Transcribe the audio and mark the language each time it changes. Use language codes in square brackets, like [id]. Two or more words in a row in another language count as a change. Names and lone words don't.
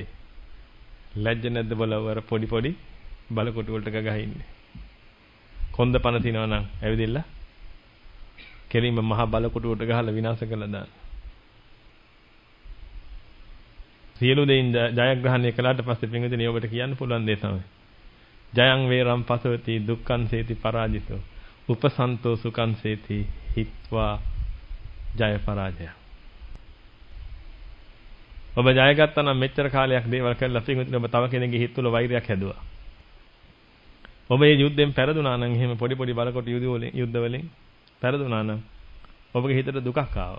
[si] ලැජ්ජ නැද්ද බොලව අර පොඩි පොඩි බලකොටු වලට ගගා ඉන්නේ. කොන්ද පන තිනවා නම් ඇවිදින්න කෙලින්ම මහ බලකොටු වලට ගහලා විනාශ කළා දාන්න. සියලු දෙයින් ජයග්‍රහණය කළාට පස්සේ පින්විතනි ඔබට කියන්න පුළුවන් දේ තමයි. [pi] ජයං වේරම් පසවති දුක්ඛං සේති පරාජිතෝ උපසන්තෝ සුඛං සේති හිත්වා ජය පරාජය. [si] ඔබ ජය ගත්තා නම් මෙච්චර කාලයක් දේවල් කළා පින්විතනි ඔබ තව කෙනෙක්ගේ හිත තුළ වෛරයක් හැදුවා. ඔබ මේ යුද්ධෙන් පෙරදුනා නම් එහෙම පොඩි පොඩි බලකොට යුද්ධ වලින් පෙරදුනා නම් ඔබගේ හිතට දුකක් ආවා.